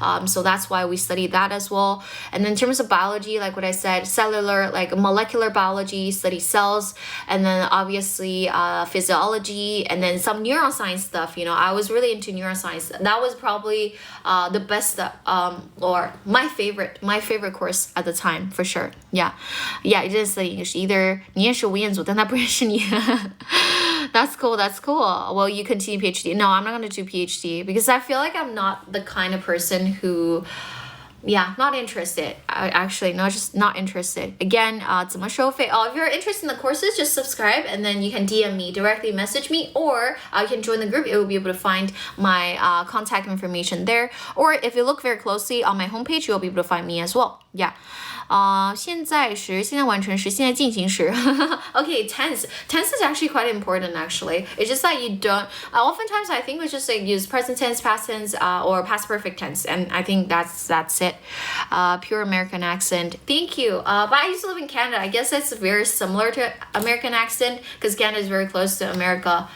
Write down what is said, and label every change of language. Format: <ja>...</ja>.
<en>So that's why we studied that as well. And then in terms of biology, like what I said, cellular, like molecular biology, study cells, and then obviously physiology, and then some neuroscience stuff. You know, I was really into neuroscience. That was probably the best or my favorite course at the time, for sure. Yeah, it is English.</en> <zh>Either 你认识吴彦祖，但他不认识你。</zh> <en>That's cool. Well, you continue PhD. No, I'm not going to do PhD because I feel like I'm not the kind of person who... Yeah, not interested. Actually, no, just not interested. Again,</en> <zh>怎么收费?</zh> <en>If you're interested in the courses, just subscribe and then you can DM me, directly message me, or you can join the group. It will be able to find my contact information there. Or if you look very closely on my homepage, you'll be able to find me as well. Yeah.</en> <zh>现在时, 现在完成时, 现在进行时.</zh> <en>Okay, tense is actually quite important actually. It's just that you don't, oftentimes I think we just like use present tense, past tense, or past perfect tense, and I think that's it. Pure American accent. Thank you. But I used to live in Canada. I guess it's very similar to American accent because Canada is very close to America.</en>